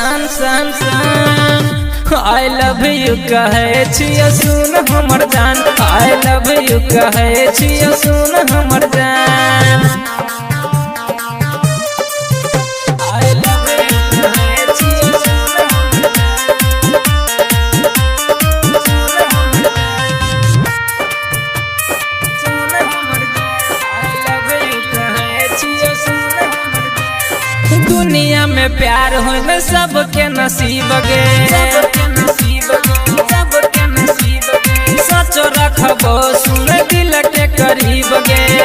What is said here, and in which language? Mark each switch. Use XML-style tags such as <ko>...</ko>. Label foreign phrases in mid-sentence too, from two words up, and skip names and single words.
<mai>सन सन</mai> <en>I love you</en> <mai>कहे छियो सुन हमर जान</mai> <en>I love you</en> <mai>कहे छियो सुन हमर जान</mai> <en>I love you</en> <mai>कहे छियो दुनिया में प्यार होने सबके नसीब गे सच रखबो सुन दिल के करीब गे</mai>